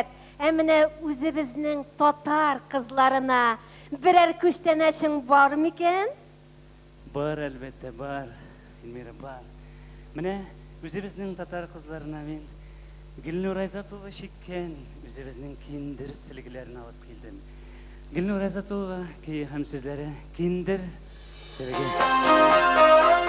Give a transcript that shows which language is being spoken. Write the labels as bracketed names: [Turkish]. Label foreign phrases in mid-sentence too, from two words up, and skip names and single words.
[Tatar] Emine üzibizning Tatar kızlarına birer küşteneşin var mı iken? Бар әлбәттә бар, Эльмира бар. Менә үзебезнең татар кызларына мин Гөлнур Айзатулла чиккән үзебезнең киндер сөлгеләрен алып килдем. Гөлнур Айзатулла көе һәм сүзләре киндер сөлге.